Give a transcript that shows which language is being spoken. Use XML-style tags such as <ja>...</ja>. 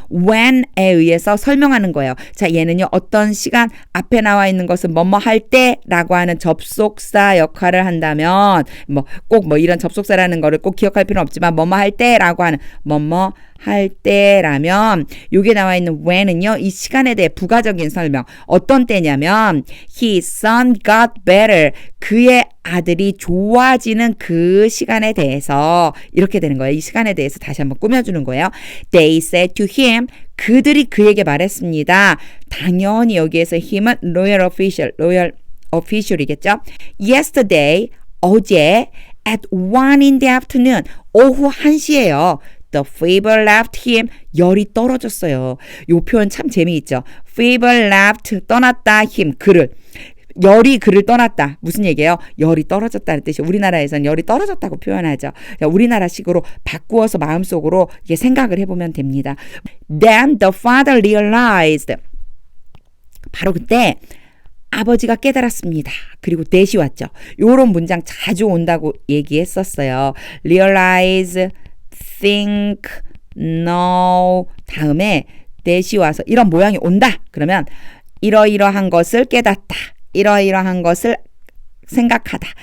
<ko>when에 의해서 설명하는 거예요. 자, 얘는요. 어떤 시간 앞에 나와 있는 것은 뭐뭐 할 때라고 하는 접속사 역할을 한다면 꼭 이런 접속사라는 거를 꼭 기억할 필요는 없지만 뭐뭐 할 때라고 하는 뭐뭐 할 때라면 여기에 나와 있는 when은요. 이 시간에 대해 부가적인 설명. 어떤 때냐면</ko> <en>his son got better.</en> <ko>그의 아들이 좋아지는 그 시간에 대해서 이렇게 되는 거예요. 이 시간에 대해서 다시 한번 꾸며주는 거예요.</ko> <en>They said to him.</en> <ko>그들이 그에게 말했습니다. 당연히 여기에서 him은</ko> <en>royal official</en> <ko>이겠죠.</ko> <en>Yesterday,</en> <ko>어제</ko> <en>at 1 in the afternoon,</en> <ko>오후 1시예요.</ko> <en>The fever left him.</en> <ko>열이 떨어졌어요. 이 표현 참 재미있죠.</ko> <en>Fever left,</en> <ko>떠났다,</ko> <en>him,</en> <ko>그를. 열이 그를 떠났다. 무슨 얘기예요? 열이 떨어졌다는 뜻이 우리나라에서는 열이 떨어졌다고 표현하죠. 우리나라식으로 바꾸어서 마음속으로 이게 생각을 해보면 됩니다.</ko> <en>Then the father realized.</en> <ko>바로 그때 아버지가 깨달았습니다. 그리고 대시 왔죠. 요런 문장 자주 온다고 얘기했었어요.</ko> <en>Realize, think, know</en> <ko>다음에 대시 와서 이런 모양이 온다. 그러면 이러이러한 것을 깨닫다. 이러이러한 것을 생각하다.</ko>